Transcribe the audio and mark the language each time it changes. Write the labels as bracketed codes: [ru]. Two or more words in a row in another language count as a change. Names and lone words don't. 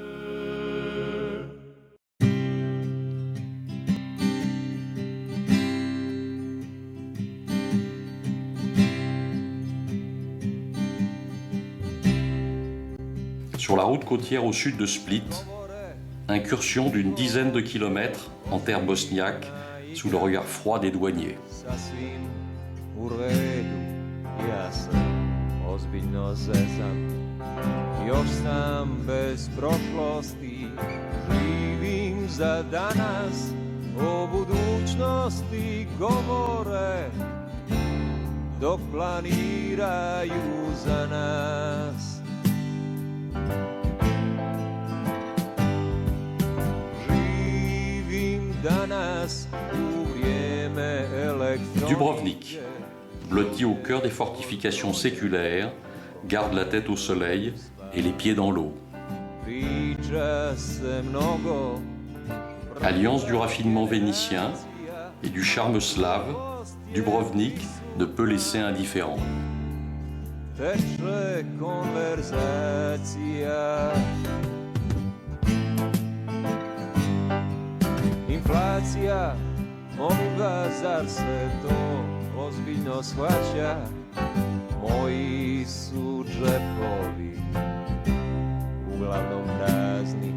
[fr] Sur la route côtière au sud de Split, incursion d'une dizaine de kilomètres en terre bosniaque sous le regard froid des douaniers. [hr] Sasvim u redu, ja sam ozbiljno zezan. Još sam bez prošlosti, živim za danas, o budućnosti govore, dok planiraju za nas. Živim danas u vrijeme elektronike. [fr] Dubrovnik, blotti au cœur des fortifications séculaires, garde la tête au soleil et les pieds dans l'eau. [hr] Priča se mnogo, [fr] Alliance du raffinement vénitien et du charme slave, Dubrovnik ne peut laisser indifférent. [hr] teče konverzacija. Inflacija, molim vas, zar se to ozbiljno shvaća? Moji su džepovi uglavnom prazni.